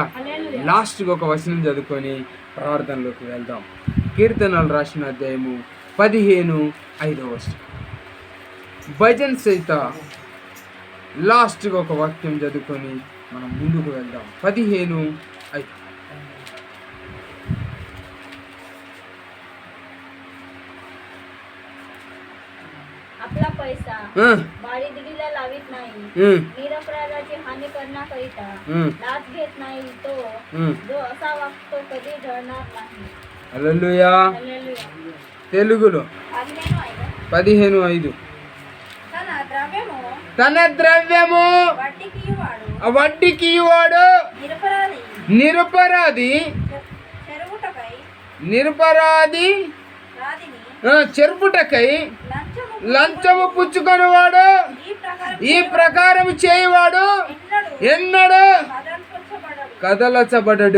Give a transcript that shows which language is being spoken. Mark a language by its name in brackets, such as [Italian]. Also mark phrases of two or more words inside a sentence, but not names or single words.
[Telugu] లాస్ట్గా ఒక వచనం చదువుకొని ప్రార్థనలోకి వెళ్దాం. కీర్తనలు రాసిన అధ్యాయము 15:5. భజన్ సహిత లాస్ట్గా ఒక వాక్యం చదువుకొని మనం ముందుకు వెళ్దాం. 15:5. [Marathi] आपला पैसा बाळी दिलेला लावित नाही, निरपराधाची हानी करण्याकरिता लाच घेत नाही. तो जो असा वागतो कधी ढळणार नाही. [Telugu] హల్లెలూయా. తెలుగులో [Marathi] 15 आहे. 15:5. [Telugu] తన ద్రవ్యము వడ్డీకి ఇవ్వడు, నిరపరాధి చెరుపుటకై లంచము పుచ్చుకొనివాడు ఈ ప్రకారం చేయవాడు ఎన్నడు కదలచబడడు.